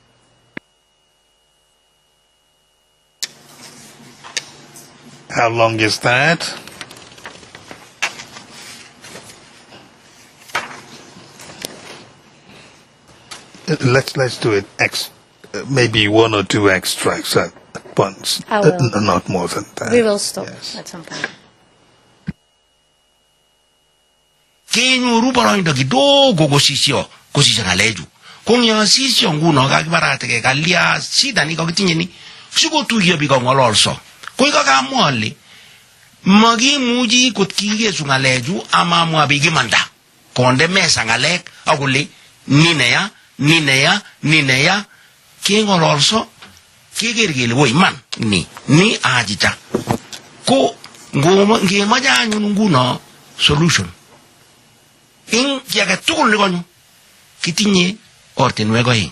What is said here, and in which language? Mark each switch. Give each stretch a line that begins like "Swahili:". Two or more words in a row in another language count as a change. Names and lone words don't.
English: How long is that? Let's do it. Maybe 1 or 2 extracts at once. I will. Not more than that. We will stop Yes. at some point.
Kalenjin: kenyoru boroindo kidogo kosisyo ngalechu kong'yosisyo nguno kakibarate ke kalia shida ni kakitinye ni sikotuiyo biik kong'ololso koi kakamwa ale makimuchi kot kikesu ngalechu amamwa biik imanda konde mesa ngalek akole ni neya keng'ololso keker kele wo iman ni achicha ko ngemache anyun nguno solution ing ki age tugul ni konyo kitinye ortinwek oeng.